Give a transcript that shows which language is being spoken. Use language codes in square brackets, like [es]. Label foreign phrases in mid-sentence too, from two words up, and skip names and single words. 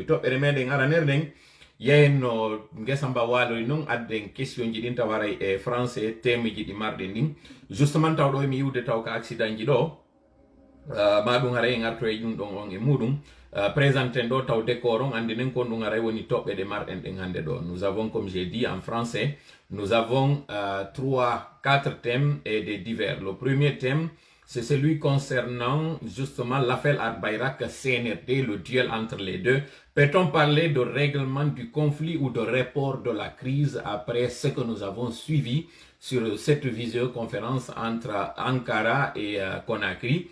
[ff] toɓɓere meɗen aranerɗen yeyenno guesa mba walori noon adden question ji ɗin taw haray e français temeji ɗi marɗen ɗin justement taw ɗo mi yiwde taw ko accident ji ɗo ma ɗum haray en arto e ɗum ɗon on e muɗum présenten ɗo taw décor on andinen kon ɗum haray woni toɓɓe ɗe marɗen ɗen hande ɗo. [fr] Nous avons, comme j'ai dit en français, nous avons 4 thèmes et des divers. Le premier thème, c'est celui concernant justement l'affaire Al-Bayrak CNRD, le duel entre les deux. Peut-on parler de règlement du conflit ou de report de la crise après ce que nous avons suivi sur cette visioconférence entre Ankara et Conakry?